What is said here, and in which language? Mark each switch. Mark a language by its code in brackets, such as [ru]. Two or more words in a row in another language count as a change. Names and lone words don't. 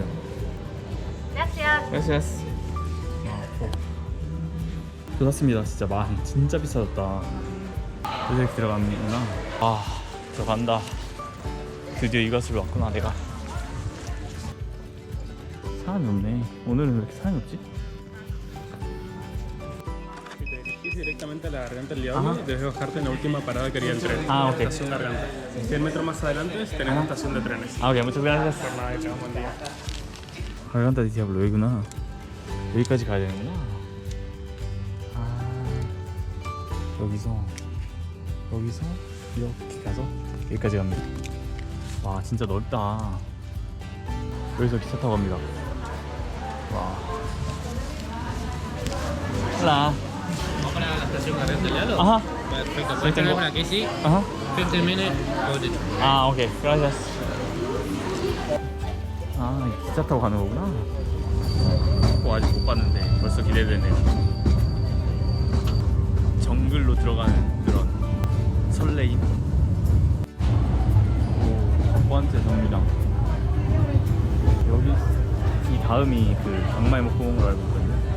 [ko] Gracias. 좋았습니다. 진짜 진짜 비싸졌다. 이렇게 들어가는구나. 아, 들어간다. 드디어 이것을 왔구나 내가. 사람이 없네. 오늘은 왜 이렇게 사람이 없지? [es] Directamente a la Garganta del Diablo y debes bajarte en la última parada que haría el tren. Ah, ok. Estación Garganta. 100 metros más adelante tenemos estación de trenes. [ko] 아, 오케이. [es] muchas gracias. Por nada, que tengas buen día. [ko] 가간다 디아블로 여기구나. 여기까지 가야 되는구나. 아, 여기서 이렇게 가서 여기까지 갑니다. 와, 진짜 넓다. 여기서 기차 타고 갑니다. 와. [es] Hola. Vamos para la estación Garganta del Diablo. Ajá. Perfecto, Sí, puedes tener tengo. por aquí, sí. Ajá. [en] 15 minutes, hold it. [ko] 아, 오케이. gracias. 아, 기차 타고 가는 거구나. 아직 못 봤는데 벌써 기대되네요. 정글로 들어가는 그런 설레임. 오, 첫 번째 정류장. 여기 이 다음이 그 악마의 목구멍으로 알고 있거든요.